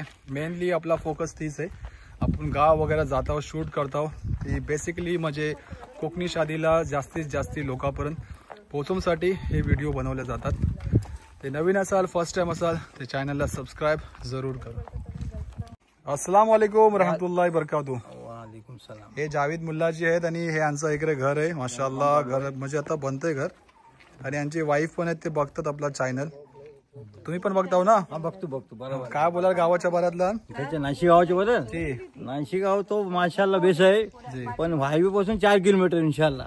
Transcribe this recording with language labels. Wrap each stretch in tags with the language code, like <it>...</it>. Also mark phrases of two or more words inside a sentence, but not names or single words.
<mr>मेनली आपला फोकस तीच आहे. आपण गाव वगैरे जातो, शूट करतो. ती बेसिकली म्हणजे कोकणी शादीला जास्तीत जास्त लोकांपर्यंत पोहोचवण्यासाठी हे व्हिडिओ बनवले जातात. ते नवीन असाल,</mr> <en>first time</en> <mr>असाल ते चॅनलला सबस्क्राईब जरूर करा.</mr> <ar>السلام عليكم ورحمة الله بركاته. وعليكم السلام.</ar> <mr>हे जावेद मुल्लाजी आहेत आणि हे यांचं इकडे घर आहे. माशाल्लाह घर म्हणजे आता बनतंय घर. आणि यांची वाईफ पण आहेत, ते बघतात आपला चॅनल. तुम्ही पण बघताव ना? हा बघतो बरोबर. काय बोलाल गावाच्या बऱ्यातला? त्याच्या नाशिक गावाच्या बद्दल नाशिक गाव तो माशाल्लाह बेस आहे, पण हायवे पासून 4 किलोमीटर इंशाल्लाह.</mr>